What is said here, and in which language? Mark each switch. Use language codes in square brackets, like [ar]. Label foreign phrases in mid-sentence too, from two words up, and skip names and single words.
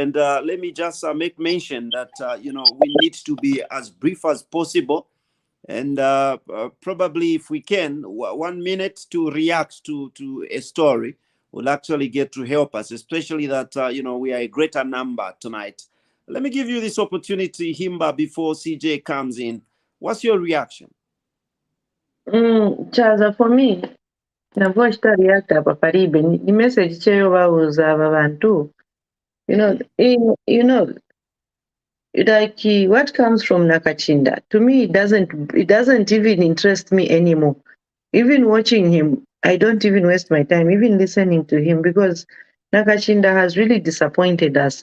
[en] And let me just make mention that we need to be as brief as possible, and probably if we can, 1 minute to react to a story will actually get to help us, especially that we are a greater number tonight. Let me give you this opportunity, Himba, before CJ comes in. What's your reaction? [bem] Chaza, [en] for me, [bem] nabwo react apa paribe ni message cheyo bawuza abantu. [en] Like what comes from Nakachinda, to me it doesn't even interest me anymore. Even watching him, I don't even waste my time even listening to him, because Nakachinda has really disappointed us.